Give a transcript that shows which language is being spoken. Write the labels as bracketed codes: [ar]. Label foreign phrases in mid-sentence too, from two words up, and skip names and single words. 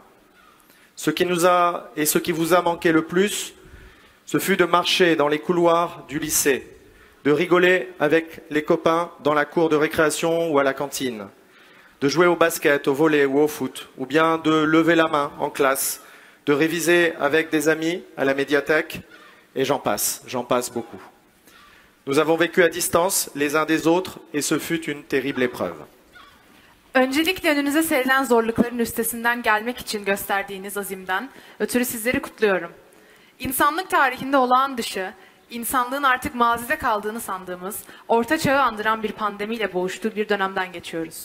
[fr] Ce qui vous a manqué le plus, ce fut de marcher dans les couloirs du lycée, de rigoler avec les copains dans la cour de récréation ou à la cantine, de jouer au basket, au volley ou au foot, ou bien de lever la main en classe, de réviser avec des amis à la médiathèque, et j'en passe beaucoup. Nous avons vécu à distance les uns des autres et ce fut une terrible épreuve. [tr] Öncelikle önünüze serilen zorlukların üstesinden gelmek için gösterdiğiniz azimden ötürü sizleri kutluyorum. İnsanlık tarihinde olağan dışı, insanlığın artık mazide kaldığını sandığımız, orta çağı andıran bir pandemiyle boğuştuğu bir dönemden geçiyoruz.